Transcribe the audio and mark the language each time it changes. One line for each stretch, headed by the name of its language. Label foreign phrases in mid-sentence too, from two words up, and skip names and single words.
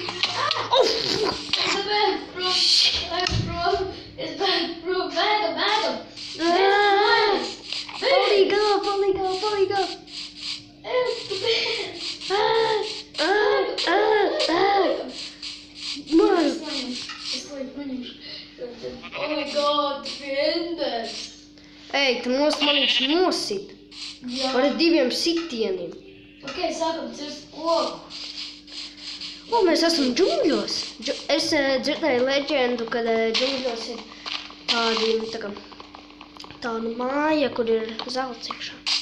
Latvian: Es bēgu prom! Bēgam! Palīgā! Tu bēg! Es paņemšu.
English: Oh my god, Fenders!
Latvian: Ej, tu manīgs nosit. Jā. Ar 2 sitieniem. Ok, sākam cirst koku. O, mēs esam džungļos. Es dzirdēju leģendu, kad džungļos ir tāda māja, kur ir zelts iekšā.